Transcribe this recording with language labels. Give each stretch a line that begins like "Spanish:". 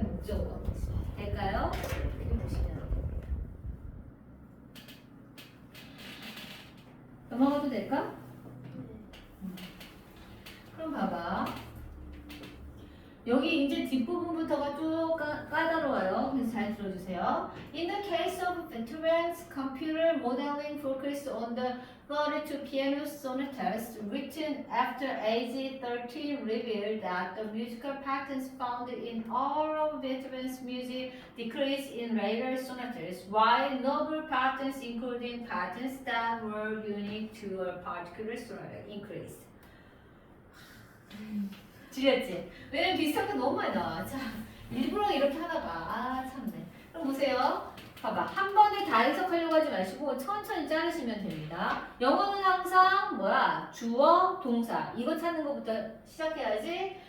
Korean: 목적어가. 될까요? 이렇게 보시면 됩니다. 넘어가도 될까? 그럼 봐봐. 여기 이제 뒷부분부터가 쭉 까다로워요. 그래서 잘 들어주세요.
English: In the case of Beethoven's computer modeling focused on the 32 piano sonatas written after age 13 revealed that the musical patterns found in all of Beethoven's music decreased in later sonatas, while novel patterns, including patterns that were unique to a particular sonata, increased.
Korean: 지렸지? 왜냐면 비슷한 게 너무 많이 나와. 자, 일부러 이렇게 하나 봐. 아, 참네. 그럼 보세요. 봐봐. 한 번에 다 해석하려고 하지 마시고 천천히 자르시면 됩니다. 영어는 항상 뭐야? 주어, 동사. 이거 찾는 것부터 시작해야지.